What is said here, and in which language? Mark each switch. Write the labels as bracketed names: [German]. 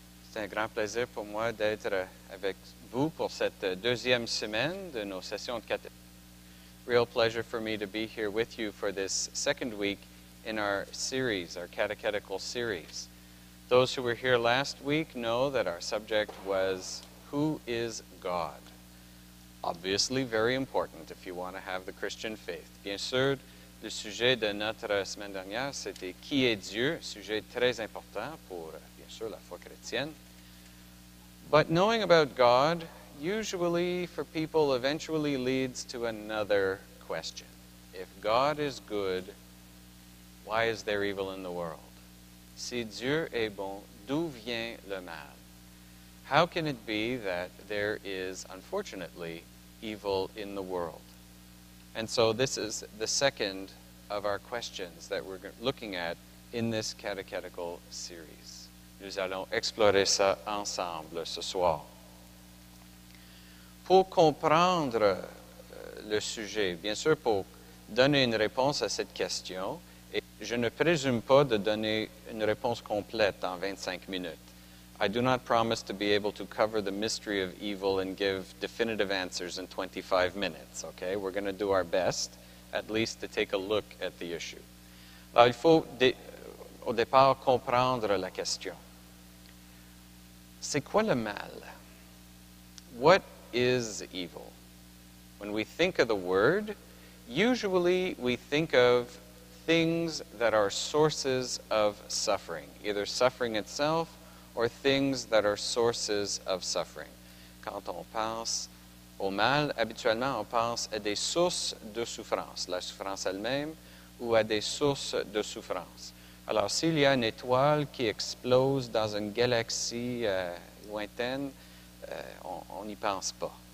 [French] C'est un grand plaisir pour moi d'être avec vous pour cette deuxième semaine de nos sessions de catéchèse. [English] Real pleasure for me to be here with you for this second week in our series, our catechetical series. Those who were here last week know that our subject was, who is God? Obviously very important if you want to have the Christian faith. [French] Bien sûr, le sujet de notre semaine dernière, c'était qui est Dieu, sujet très important pour, bien sûr, la foi chrétienne. [English] But knowing about God, usually for people, eventually leads to another question. If God is good, why is there evil in the world? [French] Si Dieu est bon, d'où vient le mal? [English] How can it be that there is, unfortunately, evil in the world? And so this is the second of our questions that we're looking at in this catechetical series. [French] Nous allons explorer ça ensemble ce soir. Pour comprendre le sujet, bien sûr, pour donner une réponse à cette question, et je ne présume pas de donner une réponse complète en 25 minutes. [English] I do not promise to be able to cover the mystery of evil and give definitive answers in 25 minutes, okay? We're going to do our best, at least to take a look at the issue. [French] Alors, il faut au départ comprendre la question. C'est quoi le mal? [English] What is evil? When we think of the word, usually we think of things that are sources of suffering, either suffering itself or things that are sources of suffering. [French] Quand on pense au mal, habituellement on pense à des sources de souffrance, la souffrance elle-même, ou à des sources de souffrance. Alors, s'il y a une étoile qui explose dans une galaxie lointaine, on n'y pense pas.